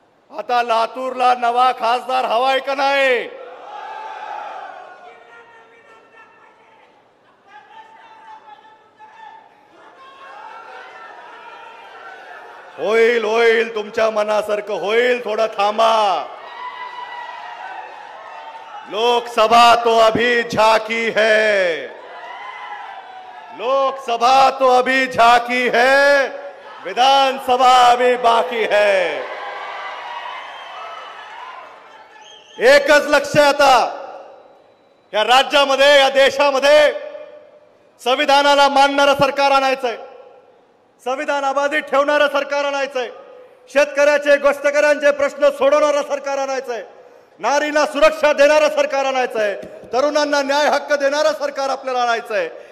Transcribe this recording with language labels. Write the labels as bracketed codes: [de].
[mr] आता लातूरला नवा खासदार हवाय का नाही? होईल होईल, तुमच्या मनासारखं होईल, थोडं थांबा। [hi] लोकसभा तो अभी झांकी है, लोकसभा तो अभी झांकी है, विधानसभा अभी बाकी है। [mr] एकच लक्ष आता या राज्यामध्ये, या देशामध्ये संविधानाला मानणारं सरकार आणायचंय, संविधान अबाधित ठेवणारं सरकार आणायचंय, शेतकऱ्याचे, गोष्टकऱ्यांचे प्रश्न सोडवणारं सरकार आणायचंय, नारीला सुरक्षा देणारं सरकार आणायचंय, तरुणांना न्याय हक्क देणारं सरकार आपल्याला आणायचंय।